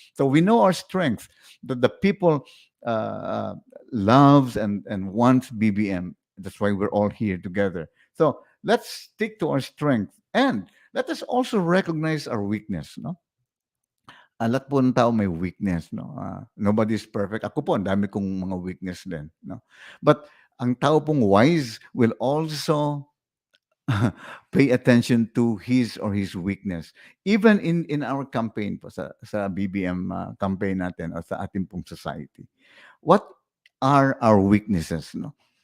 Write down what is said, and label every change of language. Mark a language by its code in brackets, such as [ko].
[en] So we know our strength, that the people loves and wants BBM. That's why we're all here together. So let's stick to our strength, and let us also recognize our weakness, no? [tl] Lahat po ng tao may weakness, no? [en] Nobody's perfect. [tl] Ako po, ang dami kong mga weakness din, no? [en] But [tl] ang tao pong [en] wise will also pay attention to his or his weakness. Even in our campaign [tl] po, sa BBM campaign natin o sa ating pong society. [en] What are our weaknesses, no?